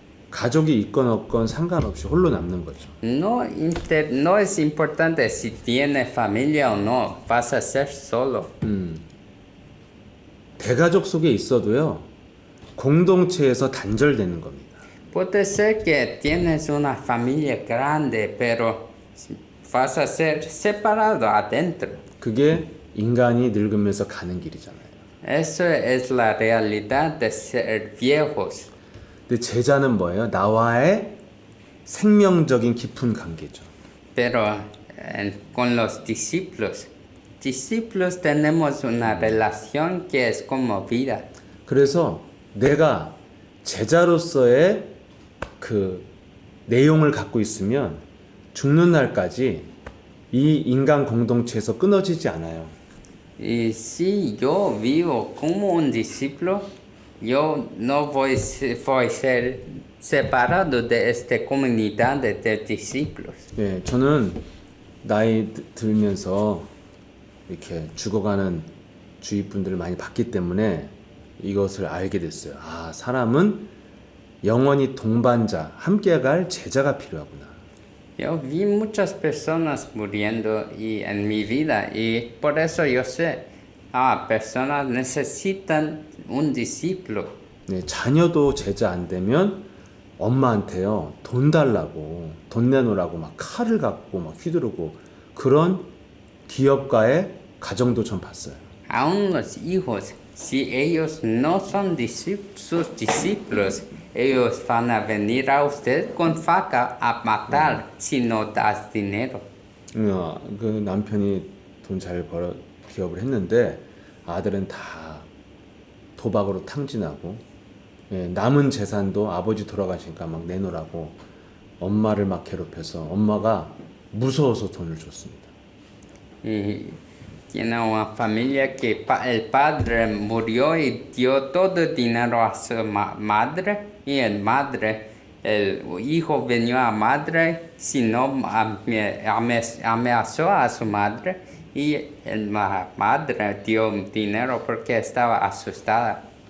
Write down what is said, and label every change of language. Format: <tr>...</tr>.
<ko>가족이 있건 없건 상관없이 홀로 남는 거죠.</ko> <es>No es importante si tiene familia o no, vas a ser solo.</es> <ko>대가족 속에 있어도요. 공동체에서 단절되는 겁니다.</ko> <es>Puede ser que tienes una familia grande, pero vas a ser separado adentro.</es> <ko>그게 인간이 늙으면서 가는 길이잖아요.</ko> <es>Eso es la realidad de ser viejos.</es> <ko>근데 제자는 뭐예요? 나와의 생명적인 깊은 관계죠.</ko> <es>Pero con los discípulos tenemos una relación que es como vida.</es> <ko>그래서 내가 제자로서의 그 내용을 갖고 있으면 죽는 날까지 이 인간 공동체에서 끊어지지 않아요.</ko> <es>Y si yo vivo como un discípulo, yo no voy a ser separado de esta comunidad de discípulos.</es> <ko>저는 나이 들면서 이렇게 죽어가는 주위 분들을 많이 봤기 때문에 이것을 알게 됐어요. 사람은 영원히 동반자, 함께 갈 제자가 필요하구나.</ko> <es>Yo vi muchas personas muriendo en mi vida y por eso yo sé, personas necesitan un discípulo.</es> <ko>자녀도 제자 안 되면 엄마한테요 돈 달라고 돈 내놓으라고 막 칼을 갖고 막 휘두르고 그런 기업가의 가정도 전 봤어요.</ko> <es>Aún los hijos, si ellos no son sus discípulos, ellos van a venir a usted con faca a matar si no das dinero.</es> <ko>그 남편이 돈 잘 벌어 기업을 했는데 아들은 다 도박으로 탕진하고 남은 재산도 아버지 돌아가시니까 막 내놓으라고 엄마를 막 괴롭혀서 엄마가 무서워서 돈을 줬습니다.</ko> <es>Y tiene una familia que el padre murió y dio todo el dinero a su madre y el hijo vino a madre, si no amenazó a su madre y la madre dio dinero porque estaba asustada.</es>